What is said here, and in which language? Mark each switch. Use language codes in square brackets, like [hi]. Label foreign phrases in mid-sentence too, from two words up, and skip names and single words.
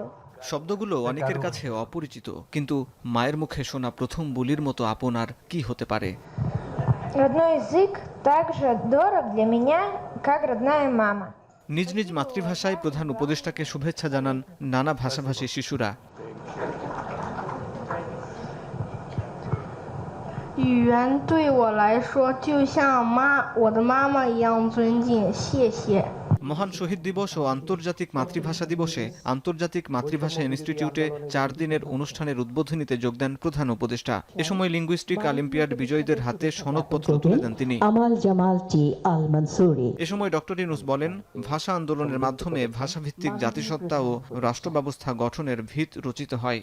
[bn] শব্দগুলো অনেকের কাছে অপরিচিত, কিন্তু মায়ের মুখে শোনা প্রথম বলির মতো আপন আর কি হতে পারে? নিজ নিজ মাতৃভাষায় প্রধান উপদেষ্টাকে শুভেচ্ছা জানান নানা ভাষাভাষী শিশুরা। [zh] 语言对我来说就像我的妈妈一样尊敬，谢谢。 [bn] মহান শহীদ দিবস ও আন্তর্জাতিক মাতৃভাষা দিবসে আন্তর্জাতিক মাতৃভাষা ইনস্টিটিউটে 4 দিনের অনুষ্ঠানের উদ্বোধনীতে যোগ দেন প্রধান উপদেষ্টা। এ সময় লিঙ্গুইস্টিক অলিম্পিয়াড বিজয়ীদের হাতে সনদপত্র তুলে দেন তিনি। এ সময় ডক্টর ইউনূস বলেন, ভাষা আন্দোলনের মাধ্যমে ভাষাভিত্তিক জাতিসত্তা ও রাষ্ট্র ব্যবস্থা গঠনের ভিত রচিত হয়।